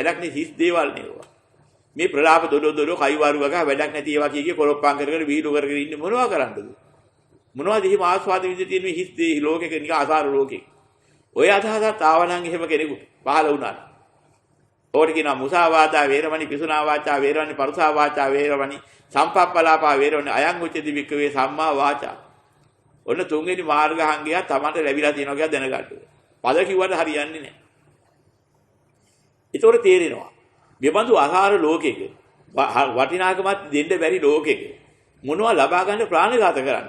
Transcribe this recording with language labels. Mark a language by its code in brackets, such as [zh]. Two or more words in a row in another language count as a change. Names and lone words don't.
[si] වැඩක් නේ හිස් දේවල් නේවා. මේ ප්‍රලාප දොඩ කයිවාරු වගා වැඩක් නැති ඒවා කීකේ කොරොප්පම් කරගෙන වීඩියෝ කරගෙන ඉන්නේ මොනවා කරන්නද? මොනවද එහෙම ආස්වාද විදිහට තියෙන මේ හිස් දේ ලෝකෙක නිකන් අසාර ලෝකෙක. ඔය අදහසත් ආවනම් එහෙම කෙනෙකුට පහල වුණා. ඕකට කියනවා [pi] මුසාවාදා වේරමණී, පිසුනා වාචා වේරමණී, පරුසා වාචා වේරමණී, සම්පප්පලාපා වේරමණී, අයං උච්චති භික්ඛවේ සම්මා වාචා. [si] ඔන්න තුන්වෙනි මාර්ගාංගය තමයි ලැබිලා තියෙනවා කියලා දැනගන්න. පද කිව්වට හරියන්නේ නැහැ. ඒතොර තේරෙනවා. මේ බඳු අසාර ලෝකෙක වටිනාකමක් දෙන්න බැරි ලෝකෙක මොනවා ලබා ගන්න ප්‍රාණඝාත කරන්නද?